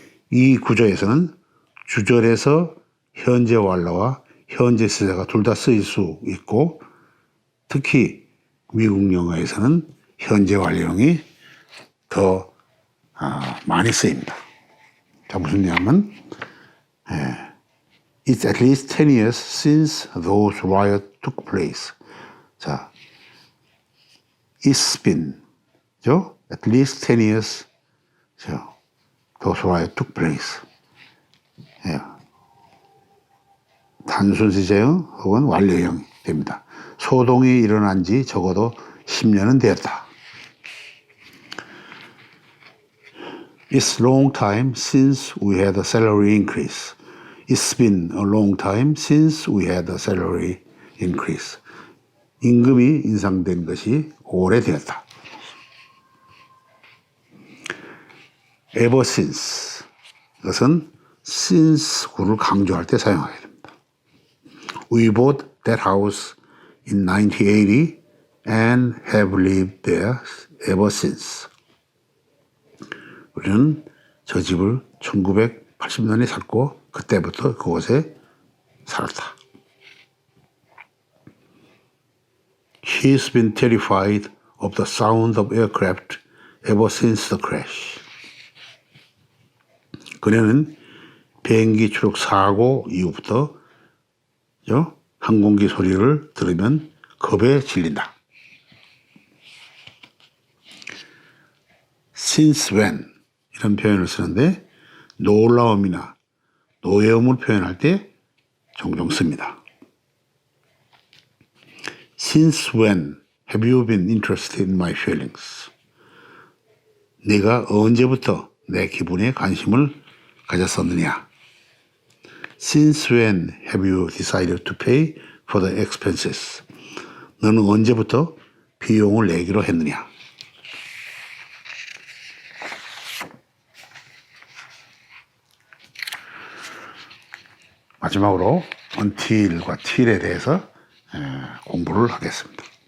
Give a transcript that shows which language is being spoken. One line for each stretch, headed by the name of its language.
Korean: 이 구조에서는 주절에서 현재 완료와 현재 시제가 둘 다 쓰일 수 있고 특히 미국 영어에서는 현재 완료형이 더 많이 쓰입니다. 자, 무슨 얘기냐면
English: It's at least 10 years since those riots took place. 자, It's been,
Korean: 죠?
English: At least 10 years,
Korean: 죠?
English: Those riots took place.
Korean: 예. 단순 시제형 혹은 완료형 됩니다. 소동이 일어난 지 적어도 10년은 되었다.
English: It's long time since we had a salary increase. It's been a long time since we had a salary increase.
Korean: 임금이 인상된 것이 오래되었다.
English: Ever since.
Korean: 이것은 since 구를 강조할 때 사용하게 됩니다.
English: We bought that house in 1980 and have lived there ever since.
Korean: 우리는 저 집을 1980년에 샀고 그때부터 그곳에 살았다.
English: She's been terrified of the sound of aircraft ever since the crash.
Korean: 그녀는 비행기 추락 사고 이후부터 항공기 소리를 들으면 겁에 질린다.
English: Since when
Korean: 이런 표현을 쓰는데 놀라움이나 노여움을 표현할 때 종종 씁니다.
English: Since when have you been interested in my feelings?
Korean: 네가 언제부터 내 기분에 관심을 가졌었느냐?
English: Since when have you decided to pay for the expenses?
Korean: 너는 언제부터 비용을 내기로 했느냐? 마지막으로 until과 till에 대해서 공부를 하겠습니다.